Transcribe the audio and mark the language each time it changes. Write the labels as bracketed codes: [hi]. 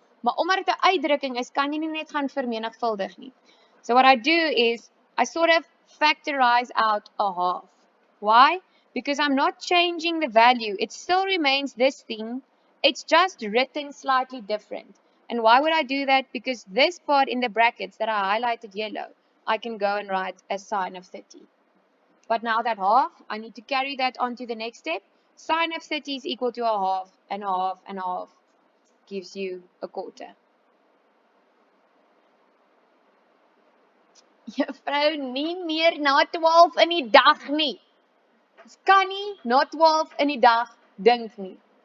[af] Maar omdat dit 'n uitdrukking is, kan jy nie net gaan vermenigvuldig nie. [en] So what I do is I sort of factorize out 1/2. Why? Because I'm not changing the value. It still remains this thing. It's just written slightly different. And why would I do that? Because this part in the brackets that I highlighted yellow, I can go and write a sine of 30. But now that 1/2, I need to carry that on to the next step. Sine of 30 is equal to 1/2, and 1/2, and 1/2 gives you 1/4. [af] Juffrou, nie meer na 12 in die dag nie. Ons kan nie na 12 in die dag dink nie.